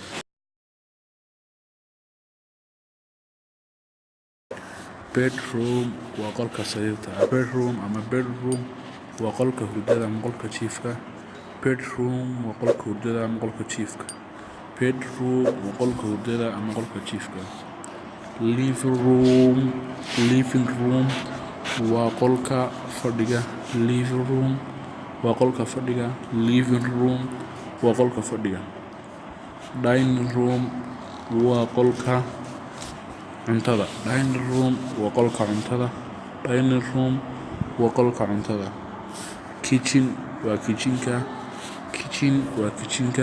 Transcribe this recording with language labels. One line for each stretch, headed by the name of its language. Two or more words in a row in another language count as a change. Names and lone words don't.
Somali: Bedroom waa qolka sariirta bedroom ama bedroom waa qolka hurdada ama qolka jiifka. bedroom waa qolka hurdada ama qolka jiifka. bedroom waa qolka hurdada ama qolka jiifka.
English: living room
Somali: waa qolka fadhiga.
English: living room
Somali: waa qolka fadhiga.
English: living room
Somali: waa qolka fadhiga.
English: dining room
Somali: waa qolka cuntada.
English: dining room
Somali: waa qolka cuntada.
English: dining room
Somali: waa qolka cuntada. kitchen waa kitchenka. kitchen waa kitchenka.